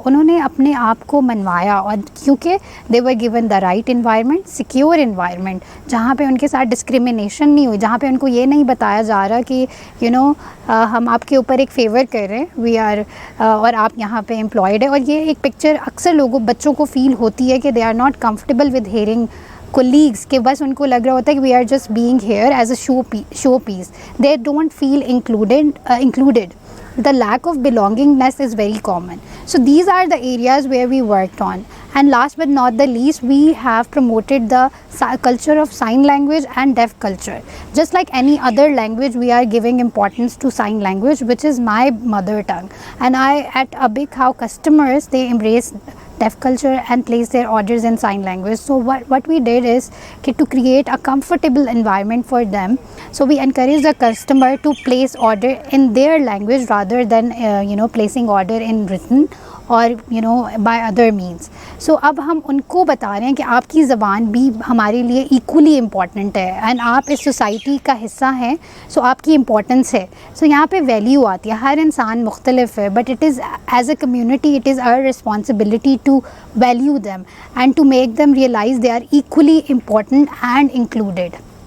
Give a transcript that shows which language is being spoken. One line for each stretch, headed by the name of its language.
Urdu: انہوں نے اپنے آپ کو منوایا, اور کیونکہ
English: they were given the right environment, secure environment,
Urdu: جہاں پہ ان کے ساتھ ڈسکریمنیشن نہیں ہوئی, جہاں پہ ان کو یہ نہیں بتایا جا رہا کہ ہم آپ کے اوپر ایک فیور کر رہے ہیں, وی آر اور آپ یہاں پہ امپلائڈ ہے. اور یہ ایک پکچر اکثر بچوں کو فیل ہوتی ہے کہ
English: they are not comfortable with hearing colleagues,
Urdu: کہ بس ان کو لگ رہا ہوتا ہے کہ
English: We are just being here as a show piece. They don't feel included. The lack of belongingness is very common. So these are the areas where we worked on. And last but not the least, we have promoted the culture of sign language and deaf culture. Just like any other language, we are giving importance to sign language, which is my mother tongue. And at abeykhao customers, they embrace deaf culture and place their orders in sign language. So what we did is to create a comfortable environment for them. So we encourage the customer to place order in their language rather than placing order in written or by other means.
Urdu: سو اب ہم ان کو بتا رہے ہیں کہ آپ کی زبان بھی ہمارے لیے ایکولی امپورٹنٹ ہے اینڈ آپ اس سوسائٹی کا حصہ ہیں, سو آپ کی امپورٹنس ہے. سو یہاں پہ ویلیو آتی ہے. ہر انسان مختلف ہے,
English: But it is as a community it is our responsibility to value them and to make them realize they are equally important and included.